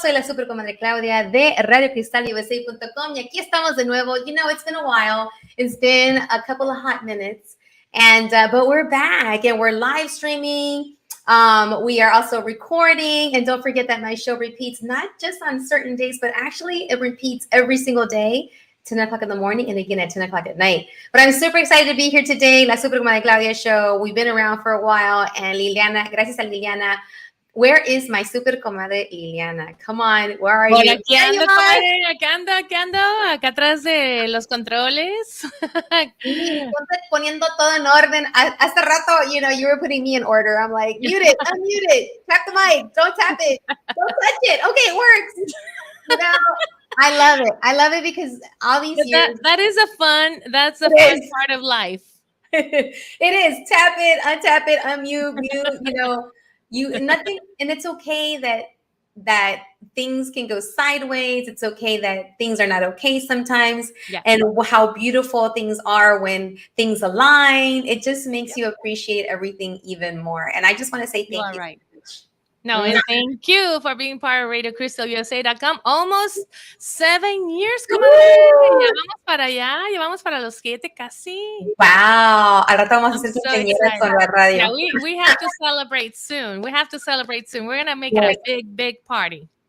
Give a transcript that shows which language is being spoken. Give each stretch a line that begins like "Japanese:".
Spanish: Soy la Super Comadre Claudia de RadioCrystalUSA.com y aquí estamos de nuevo.
English: You know, it's been a while. It's been a couple of hot minutes. And but we're back and we're live streaming. We are also recording. And don't forget that my show repeats not just on certain days, but actually it repeats every single day, 10 o'clock in the morning and again at 10 o'clock at night. But I'm super excited to be here today. La Super Comadre Claudia show. We've been around for a while. And Liliana,
Spanish: gracias a Liliana.
English: Where is my super comadre Liliana? Come on, where are you?
Spanish: Aquí ando, comadre, acá ando, acá atrás de los controles. Sí, poniendo todo en orden. Hace rato,
English: you were putting me in order. I'm like, mute it, unmute it, tap the mic, don't tap it, don't touch it. Okay, it works. I love it. I love it because all these years. That's the fun part of life. It is. Tap it, untap it, unmute, mute, nothing, and it's okay that things can go sideways. It's okay that things are not okay sometimes. Yeah. And how beautiful things are when things align. It just makes you appreciate everything even more. And I just want to say thank you. Right. No, and thank you for being part of RadioCrystalUSA.com. Almost 7 years, comadre.
Spanish: Ya vamos para los 7 casi.
English: Wow.
Spanish: Al rato vamos a hacer quinceañeras con la radio.
English: Yeah, we have to celebrate soon. We're going to make it a big party.